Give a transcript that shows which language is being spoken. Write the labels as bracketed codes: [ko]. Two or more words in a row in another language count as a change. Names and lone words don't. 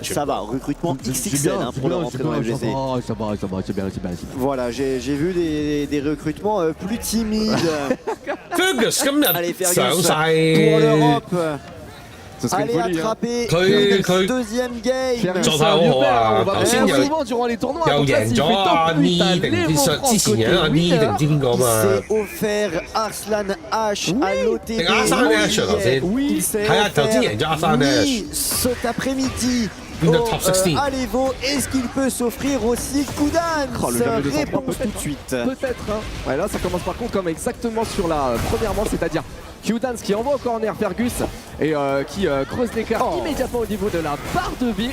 [fr] Ça va, recrutement XXL pour le rentrer dans la FGC. Ça va, c'est bien. Voilà, j'ai vu des recrutements plus timides. Fergus, allez Fergus pour l'Europe. Allez attraper deuxième game. [yue] 狀態好好啊！頭先又 [fr] souvent durant les tournois. [yue] 又贏咗阿 Ni 定唔知之前贏阿 Ni 定唔知邊個嘛？ [fr] s'est offert Arslan H à l'OTB. [yue] 定阿山 H 頭先？係啊，頭先贏咗阿山 H。 [fr] cet après-midi. Top 16. À l'Evo, est-ce qu'il peut s'offrir aussi Koudans? Réponse tout de suite. Peut-être. Hein. Ouais, là, ça commence par contre comme exactement sur la première manche, c'est-à-dire Koudans qui envoie au corner Fergus et qui creuse l'écart immédiatement au niveau de la barre de vie.